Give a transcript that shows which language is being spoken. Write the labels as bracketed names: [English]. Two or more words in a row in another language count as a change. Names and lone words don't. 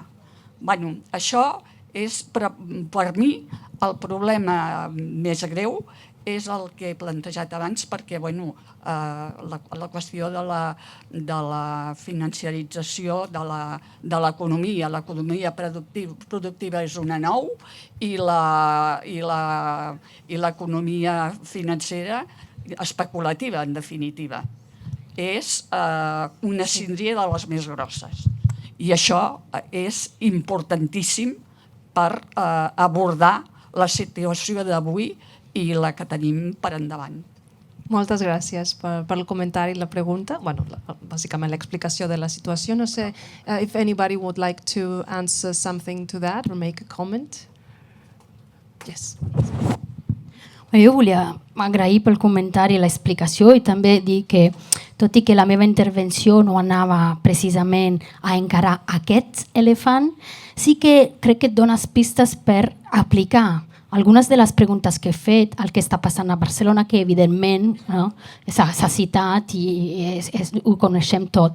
[Catalan] Bueno, això és per mi el problema més greu, és el que he plantejat abans, perquè la qüestió de la financiarització de l'economia, l'economia productiva és una nou i l'economia financera especulativa, en definitiva, és una síndria de les més grosses. I això és importantíssim per abordar la situació d'avui i la que tenim per endavant. Moltes gràcies per el comentari i la pregunta. Bueno, bàsicament l'explicació de la situació. No sé [English] if anybody would like to answer something to that or make a comment. Yes. [Catalan] Jo volia agrair pel comentari i l'explicació i també dir que, tot i que la meva intervenció no anava precisament a encarar aquest elefant, sí que crec que et dones pistes per aplicar algunes de les preguntes que he fet al que està passant a Barcelona, que evidentment s'ha citat i ho coneixem tot.